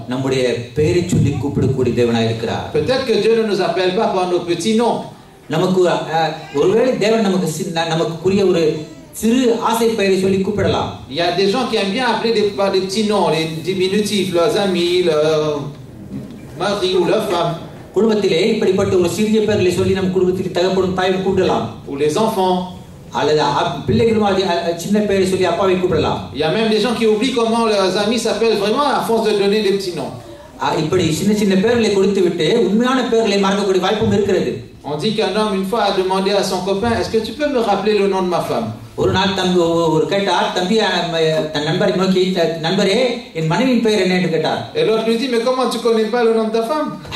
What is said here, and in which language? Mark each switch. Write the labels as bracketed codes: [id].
[ta] நம்முடைய பெயரை சொல்லி கூப்பிடக்கூடிய தேவனாய் இருக்கிறார். [fr] Peut-être que Dieu ne nous appelle pas par nos petits noms. [ta] நமக்கு ஒருவேளை தேவன் நமக்குரிய ஒரு சிறு ஆசை பெயரை சொல்லி கூப்பிடலாம். [fr] Il y a des gens qui aiment bien appeler par des petits noms, les diminutifs, leurs amis, leur mari ou leur femme. [ta] குடும்பத்திலே இப்படிப்பட்ட ஒரு சிறிய பெயர்களை சொல்லி நம் குடும்பத்தில் தகப்படும் தாயை கூப்பிடலாம். [fr] Ou les enfants. [ta] அல்லது பிள்ளைகளும் சின்ன பெயரை சொல்லி அப்பாவை கூப்பிடலாம். [fr] Il y a même des gens qui oublient comment leurs amis s'appellent vraiment à force de donner des petits noms. [ta] இப்படி சின்ன சின்ன பெயர்களை கொடுத்து விட்டு உண்மையான பெயர்களை மறக்கக்கூடிய வாய்ப்பும் இருக்கிறது. [fr] On dit qu'un homme une fois a demandé à son copain, est-ce que tu peux me rappeler le nom de ma femme? [ta] ஒரு நாள் ஒரு கேட்டார், தம்பி தன் நண்பரை நோக்கி, நண்பரே என் மனைவியின் பெயர் என்ன என்று கேட்டார். [fr] Et l'autre lui dit, mais comment tu connais pas le nom de ta femme?